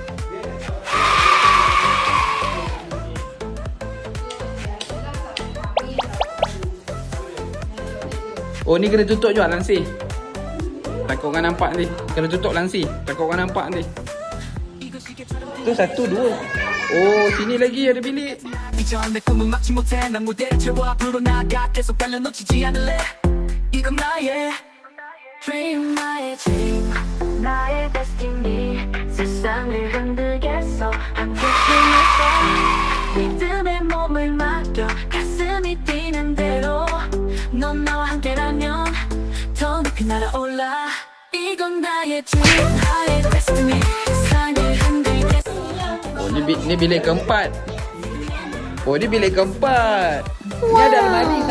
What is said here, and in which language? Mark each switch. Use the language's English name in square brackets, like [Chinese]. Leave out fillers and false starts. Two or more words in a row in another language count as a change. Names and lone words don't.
[Malay] Oh, ni kena tutup juga langsir. Takut orang nampak ni. Kena tutup langsir. Takut orang nampak ni. Tu 1, 2. Oh, sini lagi ada bilik. [Korean] 이전 내 꿈은 막지 못해 난 무대를 채워 앞으로 나아가 계속 달려 놓치지 않을래 이건 나의 dream 나의 dream 나의 destiny 세상을 흔들겠어 함께 힘내서 믿음의 몸을 맡겨 가슴이 뛰는 대로 넌 나와 함께라면 더 높이 날아올라 이건 나의 dream 나의 destiny 세상을 흔들겠어 [Malay] Oh, ni bilik keempat. Oh, ni bilik keempat. Ni ada almari kan?